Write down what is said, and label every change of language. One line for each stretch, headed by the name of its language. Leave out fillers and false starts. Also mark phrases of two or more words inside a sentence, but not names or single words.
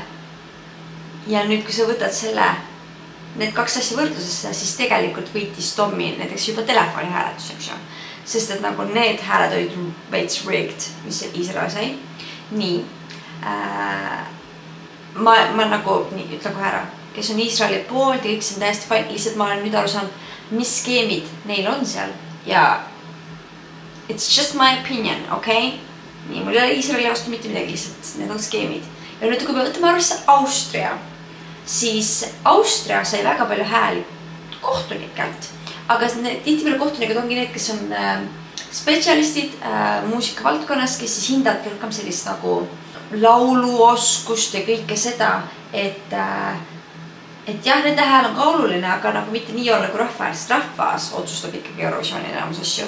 Estonian: Ja nüüd, kui sa võtad need 2 asja võrdlusesse, siis tegelikult võitis Tommi näiteks juba telefoni hääletuseks. Sest et nagu need hääled olid veits rigged, mis Iisrael sai. Nii. Ma nagu, nii, ütle kohe ära, kes on Iisraeli poolt ja kõik see on täiesti fine, lihtsalt ma olen nüüd aru saanud, mis skeemid neil on seal ja
English: it's just my opinion,
Estonian: okay? Nii, mul ei ole Iisraeli vastu mitte midagi, lihtsalt need on skeemid. Ja nüüd, kui me võtame arvesse Austria, siis Austria sai väga palju hääli kohtunikelt, aga tihtipeale kohtunikud ongi need, kes on spetsialistid muusika valdkonnas, kes siis hindavad rohkem sellist nagu lauluoskust ja kõike seda, et jah, nende hääl on ka oluline, aga nagu mitte nii olla kui rahvas otsustab ikkagi Eurovisiooni enamus asju.